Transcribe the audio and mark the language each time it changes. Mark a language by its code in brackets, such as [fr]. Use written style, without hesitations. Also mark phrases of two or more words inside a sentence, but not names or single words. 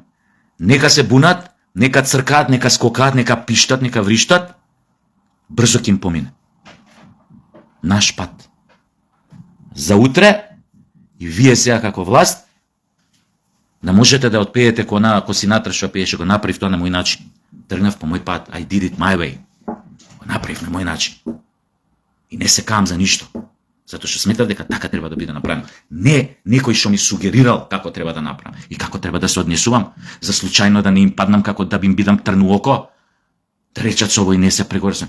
[mk] Нека се бунат, нека цркаат, нека скокаат, нека пиштат, нека вриштат, брзо ќе им помине. Наш пат. За утре, и вие сега како власт, да можете да отпеете ко Синатра што пееше, го направив тоа на мој начин. Тргнав по мој пат, [en] I did it my way. [mk] Го направив на мој начин. И не се кам за ништо. Затоа што сметав дека така треба да биде направено. Не некој што ми сугерирал како треба да направам и како треба да се однесувам, за случајно да не им паднам како да им бидам трн у око, да речат со овој не се прегорсам.